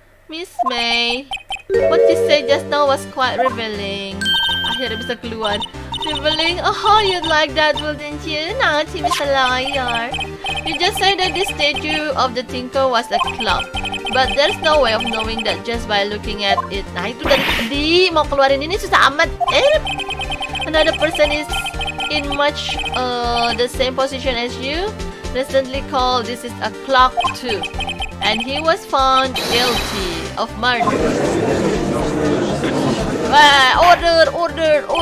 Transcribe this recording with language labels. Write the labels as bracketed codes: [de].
[en] Miss May, what you said just now was quite revealing. [id] Akhirnya bisa keluar. [en] Revealing? Oh, you'd like that, wouldn't you? Naughty Mr. Lawyer. You just said that this statue of the tinker was a clock. But there's no way of knowing that just by looking at it. [id] Nah, itu dari tadi mau keluarin ini susah amat. [en] Another person is in much the same position as you. Recently called this is a clock too. And he was found guilty of murder. Order.